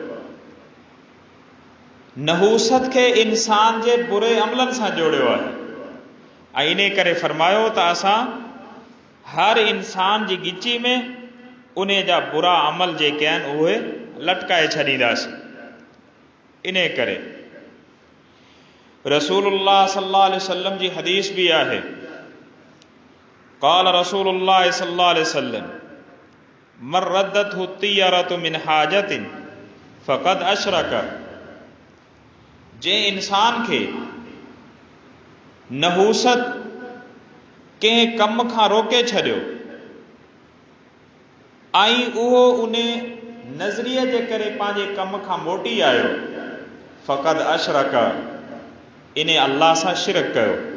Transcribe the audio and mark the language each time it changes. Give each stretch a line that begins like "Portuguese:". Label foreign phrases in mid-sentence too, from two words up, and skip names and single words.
Sindhi: नहूसत खे इंसान जे बुरे अमलनि सां जोड़ियो आहे, ऐं इन करे फरमायो त असां हर इंसान जी गिची में उन जा बुरा अमल जेके आहिनि उहे लटकाए छॾींदासीं। इन करे रसूलुल्लाह
Arabic: صلى الله عليه وسلم
Sindhi: जी हदीस भी आहे,
Arabic: قال رسول الله صلى الله عليه وسلم من ردته الطيرة من حاجة فقد أشرك,
Sindhi: जे इंसान खे नहूसत कंहिं कम खां रोके छॾियो ऐं उहो उन नज़रिए जे करे पंहिंजे कम खां मोटी आयो,
Arabic: فقد أشرك,
Sindhi: इन अल्लाह सां शिरक कयो।